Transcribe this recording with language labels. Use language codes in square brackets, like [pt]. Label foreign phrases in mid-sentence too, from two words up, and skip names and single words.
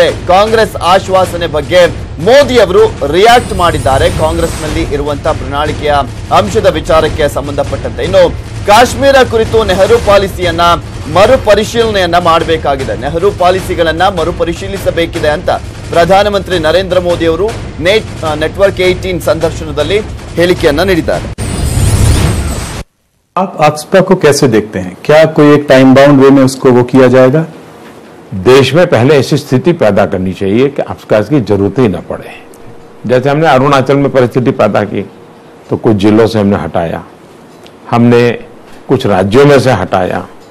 [kn] ಕಾಂಗ್ರೆಸ್ ಆಶ್ವಾಸನೆ ಬಗ್ಗೆ ಮೋದಿ ಅವರು ರಿಯಾಕ್ಟ್ ಮಾಡಿದ್ದಾರೆ ಕಾಂಗ್ರೆಸ್ನಲ್ಲಿ ಇರುವಂತಹ ಪ್ರಣಾಳಿಕೆಯ ಅಂಶದ ವಿಚಾರಕ್ಕೆ ಸಂಬಂಧಪಟ್ಟಂತೆ. ಇನ್ನು ಕಾಶ್ಮೀರ ಕುರಿತು ನೆಹರು ಪಾಲಿಸಿಯನ್ನ ಮರುಪರಿಶೀಲನೆಯನ್ನ ಮಾಡಬೇಕಾಗಿದೆ. ನೆಹರು ಪಾಲಿಸಿಗಳನ್ನ ಮರುಪರಿಶೀಲಿಸಬೇಕಿದೆ ಅಂತ ಪ್ರಧಾನಮಂತ್ರಿ ನರೇಂದ್ರ ಮೋದಿ ಅವರು ನೆಟ್ವರ್ಕ್ 18 ಸಂದರ್ಶನದಲ್ಲಿ ಹೇಳಿಕೆಯನ್ನ ನೀಡಿದ್ದಾರೆ. [hi] आप AFSPA को कैसे देखते हैं? क्या कोई एक [en] time bound way [hi] में उसको वो किया जाएगा? देश में पहले ऐसी स्थिति पैदा करनी चाहिए कि AFSPA की जरूरत ही न पड़े. जैसे हमने अरुणाचल में परिस्थिति पैदा की तो कुछ जिलों से हमने हटाया, हमने कुछ राज्यों में से हटाया.